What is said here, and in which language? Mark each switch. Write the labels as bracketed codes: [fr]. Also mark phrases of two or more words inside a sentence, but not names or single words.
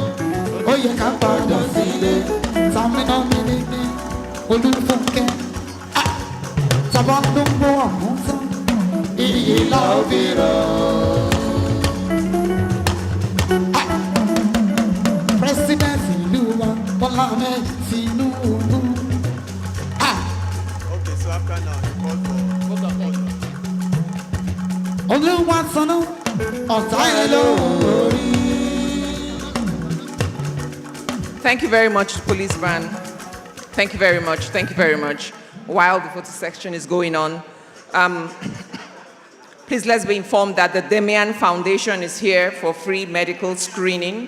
[yo] Ó yẹ ká padà sílé, Sàmínà mi ní Olúfúnkẹ́. Sábà ló ń gbọ́ ọ̀hún tán, iyì la ó fi rọ̀. President ìlú wa, Bọ́lá Ahmed Tinubu. [en] Okay, so after now, you call for [yo] Olúwa sọnù ọ̀tá ẹ̀ lórí. [en] Thank you very much, police van. Thank you very much. Thank you very much. While the photo section is going on, please let's be informed that the Demian Foundation is here for free medical screening.